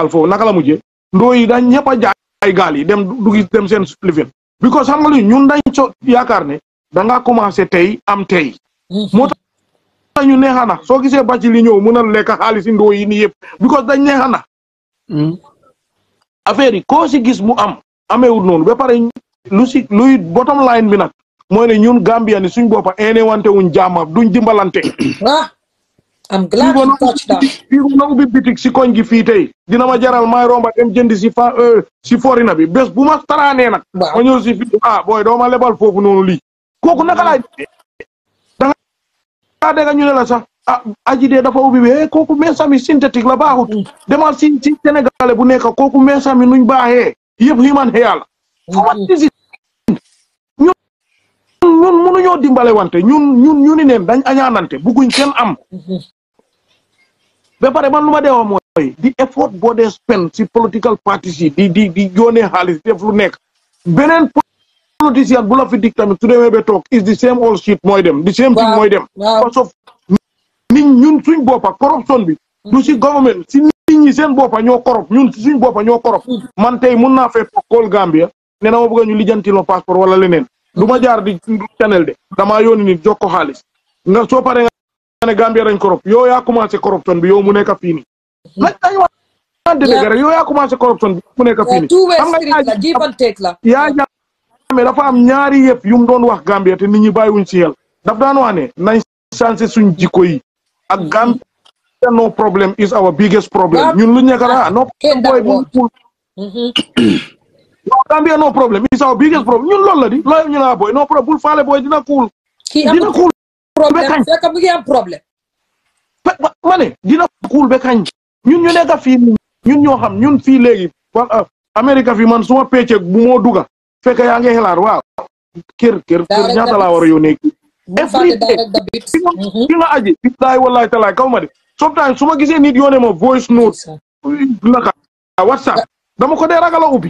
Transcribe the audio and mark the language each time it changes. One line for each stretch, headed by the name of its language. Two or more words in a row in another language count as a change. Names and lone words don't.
Wolof: gaal foofu naka la mujjee ndooy yi dañ ñëpp a jaay ay gaal yi dem duggi dem seen lifin because xam nga lu ñun dañ so yaakaar ne da ngaa commencé tey am tey moo tax ñu neexana soo gisee bàcc li ñëw mën a lekk xaalis yi ndoo yi nii yëpp because dañ neexana affaire yi koo si gis mu am ameewul noonu ba pare luy
English: bottom line
Wolof: bi nag mooy ne ñun Gambian ni suñ boppa ene wante wuñ jaama duñ dimbalante
English: I'm glad you touched that.
Wolof: Fii na ubbi bitik si koñ gi fii tey dina ma jaral may romba dem jënd si forina bi bés bu ma taraanee nag ma ñëw si fii booy doo ma lebal foofu noonu lii kooku naka laay da nga dégg ñu ne la sax aji dee dafa ubbi bi kooku meesami synthétique la baaxut demal si Sénégalais bu nekk kooku meesami nuñ baaxee yëpp
English: human hair
Wolof: la ñun mënuñoo dimbale wante ñun ni neen dañ añaanante bugguñ kenn am ba pare man lu ma dee wax mooy di effort boo dee spend si
English: political parties
Wolof: yi di yónnee xaalis def lu nekk beneen politicien bu la fi dik tamit su demee ba toog
English: is the same old shit
Wolof: mooy dem
English: the same thing
Wolof: mooy dem
French: parce que
Wolof: nit ñun suñ boppa corruption bi du si government si nit ñi seen boppa ñoo corrupt ñun si suñ boppa ñoo corrupt man tey mun naa fee kool Gambia ne na ma bëgg ñu lijjanti lo passeport wala leneen du ma jaar di channel de damaa yónni nit jox ko xaalis nga soo paree nga ne Gambia dañ corrupt yow yaa commencé corruption bi yow mu nekk fii nii dañ wax dëgg rek yow yaa commencé corruption bi mu nekk fii nii xam nga yaa mais dafa am ñaari yëpp yu mu doon wax Gambia te nit ñi bàyyiwuñ si xel daf daan wax ne nañ changé suñ jikko yi ak
English: Gambia no problem is our biggest problem
Wolof: ñun lu nekk la no boy bu cool
English: Gambia no problem is our biggest problem
Wolof: ñun loolu la di looy ñu la boy
English: no problem
Wolof: bul faale boy dina cool dina cool problème fekk mu ngi am problème ma ne dina cool ba kañ ñun ñu nekk fii ñun ñoo xam ñun fii léegi Amérique fii man suma pecce bu moo duga fekk yaa ngi xelaat waaw kër ñaata laa war a yónnee ki nga aji
Arabic: billahi wallahi
Wolof: talaay kaw ma de sometimes su ma gisee nit yónnee ma
English: voice note
Wolof: naka WhatsApp dama ko dee ragal a ubbi